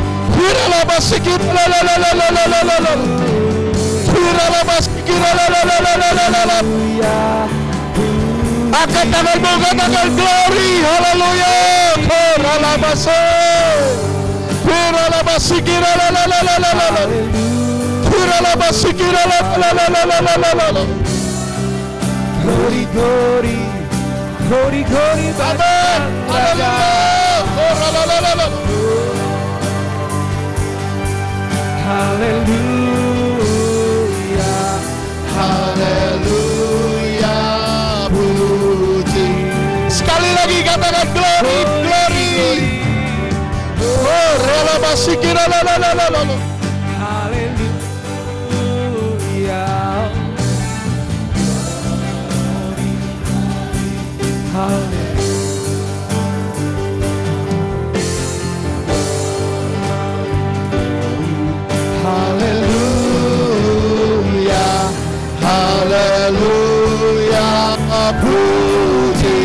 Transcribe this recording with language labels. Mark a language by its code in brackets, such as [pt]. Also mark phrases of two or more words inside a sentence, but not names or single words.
[id] Angkat tanganmu, katakan glory, haleluya. [en] glory, glory, glory, glory, [id] Amin. haleluya, haleluya, puji. Sekali lagi katakan [en] glory, glory. Oh, rela basikira la la la la la. [id] haleluya, Haleluya, haleluya, puji.